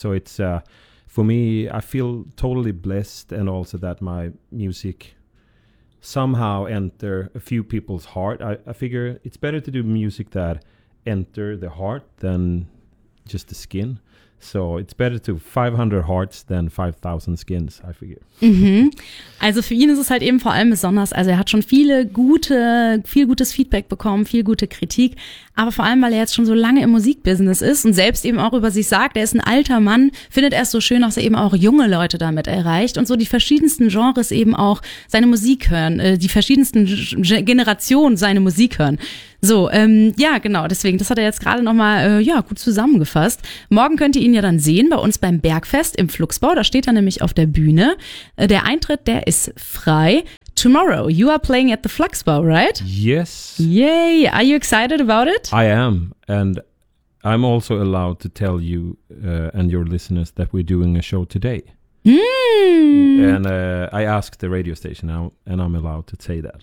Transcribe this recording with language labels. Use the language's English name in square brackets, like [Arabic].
[English] So it's for me, I feel totally blessed, and also that my music somehow enter a few people's heart. I figure it's better to do music that enter the heart than just the skin. So it's better to 500 hearts than 5000 skins, I figure. Mm-hmm. [German] Also für ihn ist es halt eben vor allem besonders, also er hat schon viel gutes Feedback bekommen, viel gute Kritik, aber vor allem, weil er jetzt schon so lange im Musikbusiness ist und selbst eben auch über sich sagt, er ist ein alter Mann, findet er es so schön, dass er eben auch junge Leute damit erreicht und so die verschiedensten Genres eben auch seine Musik hören, die verschiedensten Generationen seine Musik hören. So, ja, genau, deswegen, das hat er jetzt gerade nochmal gut zusammengefasst. Morgen könnt ihr ihn ja dann sehen bei uns beim Bergfest im Fluxbau, da steht er nämlich auf der Bühne. Der Eintritt, der ist frei. [English] Tomorrow, you are playing at the Fluxbau, right? Yes. Yay, are you excited about it? I am, and I'm also allowed to tell you and your listeners that we're doing a show today. And I asked the radio station now, and I'm allowed to say that.